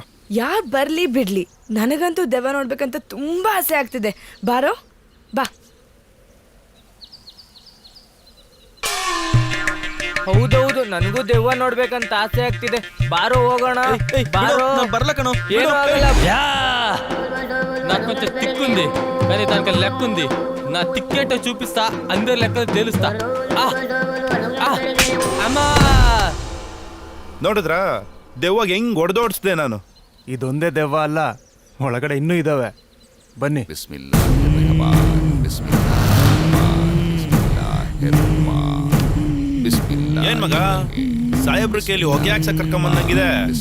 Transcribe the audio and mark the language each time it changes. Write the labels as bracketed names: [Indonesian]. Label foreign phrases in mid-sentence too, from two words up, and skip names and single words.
[Kannada] ಯಾರು ಬರ್ಲಿ ಬಿಡ್ಲಿ, ನನಗಂತೂ ದೆವ್ವ ನೋಡ್ಬೇಕಂತ ತುಂಬಾ ಆಸೆ ಆಗ್ತಿದೆ. ಬಾರೋ ಬಾ. ಹೌದೌದು, ನನಗೂ ದೆವ್ವ ನೋಡ್ಬೇಕಂತ ಆಸೆ ಆಗ್ತಿದೆ. ಬಾರೋ ಹೋಗೋಣ. బారో ಬರ್ಲ ಕಣೋ. ಏನು ಆಗಲ್ಲ. [Telugu] నాకు కొంచెం తిక్కుంది కానీ దానికి లెక్కుంది. నా తిక్కేటో చూపిస్తా, అందరి లెక్కలు తేలుస్తా. అమ్మా [Kannada] ನೋಡಿದ್ರಾ ದೆವ್ವಾಗ ಹೆಂಗ್ ಹೊಡೆದೋಡಿಸ್ದೆ ನಾನು. ಇದೊಂದೇ ದೆವ್ವ ಅಲ್ಲ, ಒಳಗಡೆ ಇನ್ನೂ ಇದಾವೆ. ಬನ್ನಿ. ಏನ್ ಮಗ, ಸಾಹೇಬ್ರ ಕೈಲಿ ಹೊಗೆ ಹಾಕ್ಸ ಕರ್ಕೊಂಬಂದಂಗಿದೆ.